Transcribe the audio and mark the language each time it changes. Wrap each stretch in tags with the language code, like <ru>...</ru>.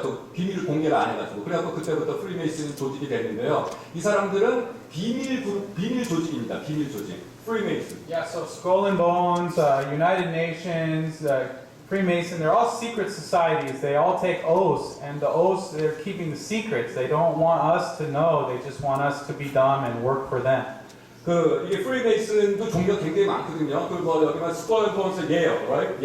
<ko>그 비밀 공개를 안 해가지고. 그래갖고 그때부터 프리메이슨 조직이 됐는데요. 이 사람들은 비밀 조직입니다. 비밀 조직. Freemason.</ko> <en>Yeah, so Skull and Bones, United Nations, Freemason, they're all secret societies. They all take oaths, and the oaths, they're keeping the secrets. They don't want us to know. They just want us to be dumb and work for them.</en> <ko>이게 프리메이슨도 종류가 굉장히 많거든요. 여기만 스컬 앤 본스 예요,</ko> <en>right?</en>